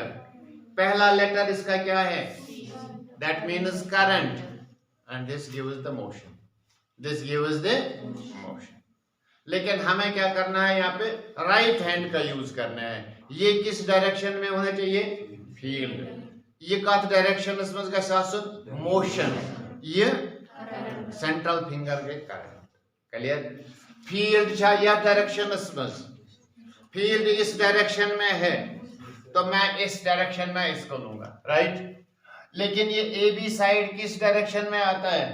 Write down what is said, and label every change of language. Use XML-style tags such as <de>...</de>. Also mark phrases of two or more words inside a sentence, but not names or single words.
<hi>पहला लेटर इसका क्या है?</hi> <en>that means current. And this gives the motion.</en> <hi>लेकिन हमें क्या करना है? यहाँ पे</hi> <en>right hand</en> <hi>का यूज करना है. ये किस डायरेक्शन में होना चाहिए?</hi> <ks>फील्ड. ये कत डायरेक्शन मज गु मोशन.</ks> <hi>ये</hi> <en>central finger</en> <hi>के करंट. क्लियर?</hi> <ks>फील्ड या डायरेक्शन मज,</ks> <hi>फील्ड इस डायरेक्शन में है तो मैं इस डायरेक्शन में इसको लूंगा. राइट. लेकिन ये</hi> <en>A B side</en> <hi>किस डायरेक्शन में आता है?</hi>